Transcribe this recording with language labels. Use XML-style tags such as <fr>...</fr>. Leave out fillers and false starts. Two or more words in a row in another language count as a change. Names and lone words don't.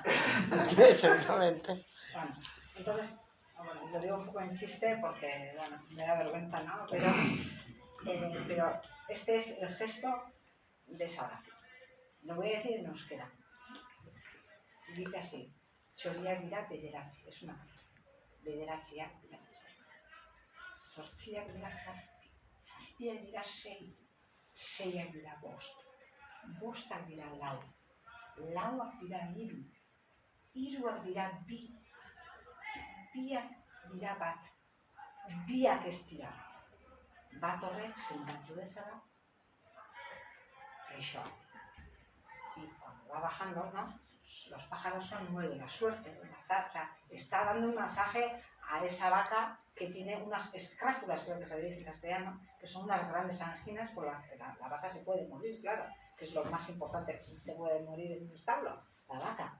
<es>Exactamente. Bueno, entonces, lo digo un poco en chiste porque, bueno, me da vergüenza, ¿no? Pero Pero este es el gesto de esa oración. Lo voy a decir en euskera. Dice así:</es> <eu>Txoriak dira bederatzi,</eu> <es>es una</es> <eu>bederatziak dira zortziak dira zazpi, zazpiak dira sei, seiak dira bost, bostak dira lau, lauak dira hiru, hiruak dira bi, biak dira bat, biak ez dira bat horrek sentatu dezala,</eu> <es>eso. Y cuando va bajando, ¿no? Los pájaros son 9, la suerte, o sea, está dando un masaje a esa vaca que tiene unas escráfulas, creo que se dice en castellano, que son unas grandes anginas por las que la vaca se puede morir, claro, que es lo más importante que se puede morir en un establo, la vaca.</es>